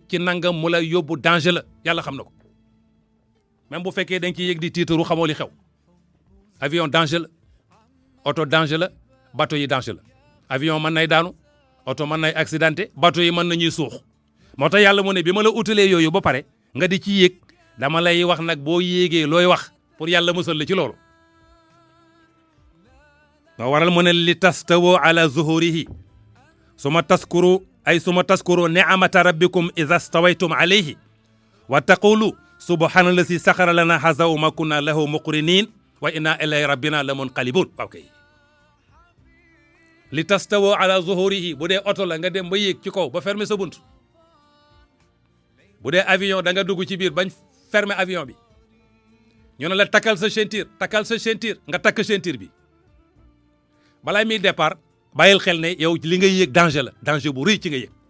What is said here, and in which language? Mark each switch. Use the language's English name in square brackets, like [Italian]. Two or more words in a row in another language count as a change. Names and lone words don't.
[Wolof] ci nangam mu la yóbbu danger la yàlla xam na ko même bu fekkee dañ ciy yéeg di tiitaru xamoo li xew avion danger la oto danger la bateau yi danger la avion mën nay daanu oto mën nay accidenté bateau yi mën nañuy suux moo tax yàlla mu ne bi ma la utalee yooyu ba pare nga di ci yéeg dama lay wax nag boo yéegee looy wax pour yàlla musal la ci loolu moo waral mu ne [Arabic] لتستووا على ظهوره ثم تذكروا نعمة ربكم إذا استويتم عليه وتقولوا سبحان الذي سخر لنا هذا وما كنا له مقرنين وإنا إليه ربنا لمنقلبون [Wolof] waaw kay [Arabic] لتستووا على ظهوره [Wolof] bu dee oto la nga dem ba yéeg ci kaw ba fermer sa bunt bu dee avion da nga dugg ci biir bañ fermer avion bi ñu ne la takkal sa ceinture nga takk ceinture bi balaa muy départ bàyyil xel ne yow li ngay yéeg danger la danger bu rëy ci nga yéeg bu